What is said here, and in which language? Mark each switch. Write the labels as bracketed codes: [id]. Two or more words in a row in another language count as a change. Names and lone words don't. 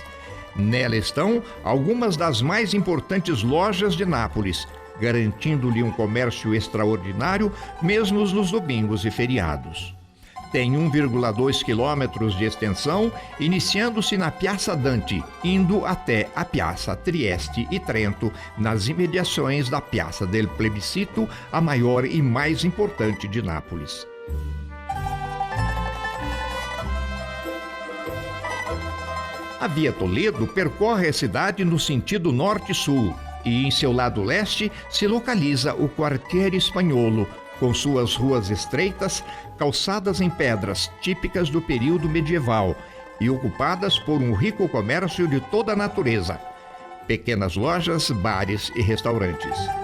[pt] Nela estão algumas das mais importantes lojas de Nápoles, garantindo-lhe um comércio extraordinário mesmo nos domingos e feriados. Tem 1,2 quilômetros de extensão, iniciando-se na Piazza Dante, indo até a Piazza Trieste e Trento, nas imediações da Piazza del Plebiscito, a maior e mais importante de Nápoles. A Via Toledo percorre a cidade no sentido norte-sul e, em seu lado leste, se localiza o Quartiere Spagnolo, com suas ruas estreitas, calçadas em pedras típicas do período medieval e ocupadas por um rico comércio de toda a natureza, pequenas lojas, bares e restaurantes.